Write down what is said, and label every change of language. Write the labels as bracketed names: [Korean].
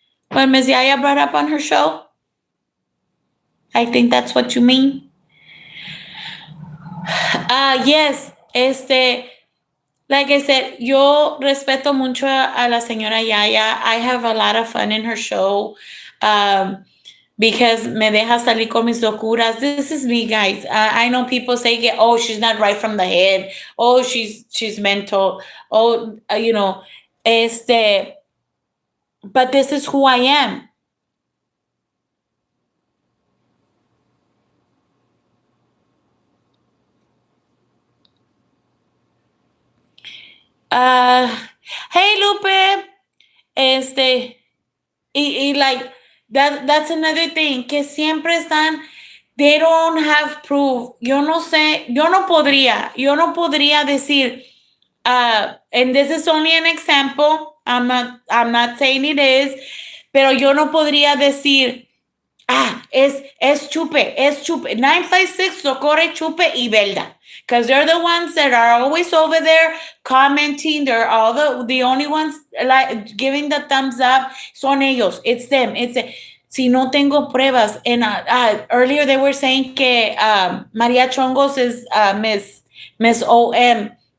[English] What Miss Yaya brought up on her show. I think that's what you mean. Yes. Like I said, [Spanish] yo respeto mucho a la señora Yaya. [English] I have a lot of fun in her show. [Spanish] Because me deja salir con mis locuras. [English] This is me, guys. I know people say, "Oh, she's not right from the head. Oh, she's mental. Oh, But this is who I am." Uh, hey, Lupe. Este, like that's another thing [Spanish] que siempre están. [English] They don't have proof. [Spanish] Yo no sé. Yo no podría decir. [English] And this is only an example. I'm not saying it is, [Spanish] pero yo no podría decir, es Chupe. 956 Socorre, Chupe y Belda. [English] Because they're the ones that are always over there commenting. They're all the only ones like giving the thumbs up. [Spanish] Son ellos. [English] It's them. [Spanish] Si no tengo pruebas. [English] And earlier they were saying que Maria Chongos is Miss OM.